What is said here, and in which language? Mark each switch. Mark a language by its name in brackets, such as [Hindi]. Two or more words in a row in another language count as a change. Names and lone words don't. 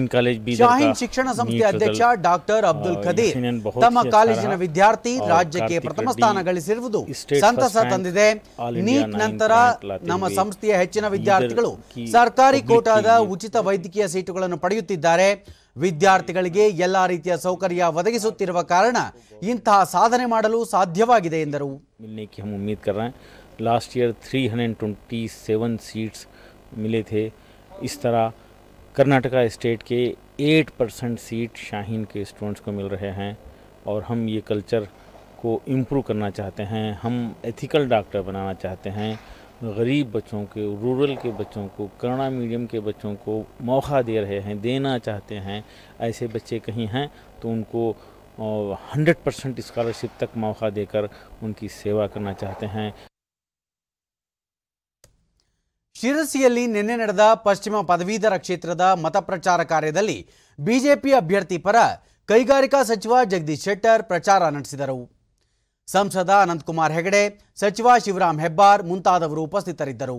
[Kannada] ಶಿಕ್ಷಣ ಸಂಸ್ಥೆ ಅಧ್ಯಕ್ಷ ಡಾಕ್ಟರ್ ಅಬ್ದುಲ್ ಖದೀರ್ ತಮ್ಮ ಕಾಲೇಜಿನ ವಿದ್ಯಾರ್ಥಿ ರಾಜ್ಯಕ್ಕೆ ಪ್ರಥಮ ಸ್ಥಾನ ಗಳಿಸಿರುವುದು ಸಂತಸ ತಂದಿದೆ. ನೀಟ್ ನಂತರ ನಮ್ಮ ಸಂಸ್ಥೆಯ ಹೆಚ್ಚಿನ ವಿದ್ಯಾರ್ಥಿಗಳು ಸರ್ಕಾರಿ ಕೋಟಾದ ಉಚಿತ ವೈದ್ಯಕೀಯ ಸೀಟುಗಳನ್ನು ಪಡೆಯುತ್ತಿದ್ದಾರೆ. ವಿದ್ಯಾರ್ಥಿಗಳಿಗೆ ಎಲ್ಲಾ ರೀತಿಯ ಸೌಕರ್ಯ ಒದಗಿಸುತ್ತಿರುವ ಕಾರಣ ಇಂತಹ ಸಾಧನೆ ಮಾಡಲು ಸಾಧ್ಯವಾಗಿದೆ ಎಂದರು. [English] last year [Hindi] 327 सीट्स मिले थे. इस तरह कर्नाटका स्टेट के 8% सीट शाहीन के स्टूडेंट्स को मिल रहे हैं और हम ये कल्चर को इम्प्रूव करना चाहते हैं. हम [English] ethical doctor [Hindi] बनाना चाहते हैं. गरीब बच्चों के, रूरल के बच्चों को, कन्नड़ा मीडियम के बच्चों को मौका दे रहे हैं, देना चाहते हैं. ऐसे बच्चे कहीं हैं तो उनको 100% स्कॉलरशिप तक मौका देकर उनकी सेवा करना चाहते हैं. [Kannada] ಶಿರಸಿಯಲ್ಲಿ ನಿನ್ನೆ ನಡೆದ ಪಶ್ಚಿಮ ಪದವೀಧರ ಕ್ಷೇತ್ರದ ಮತಪ್ರಚಾರ ಕಾರ್ಯದಲ್ಲಿ ಬಿಜೆಪಿ ಅಭ್ಯರ್ಥಿ ಪರ ಕೈಗಾರಿಕಾ ಸಚಿವ ಜಗದೀಶ್ ಶೆಟ್ಟರ್ ಪ್ರಚಾರ ನಡೆಸಿದರು. ಸಂಸದ ಅನಂತಕುಮಾರ್ ಹೆಗಡೆ, ಸಚಿವ ಶಿವರಾಮ್ ಹೆಬ್ಬಾರ್ ಮುಂತಾದವರು ಉಪಸ್ಥಿತರಿದ್ದರು.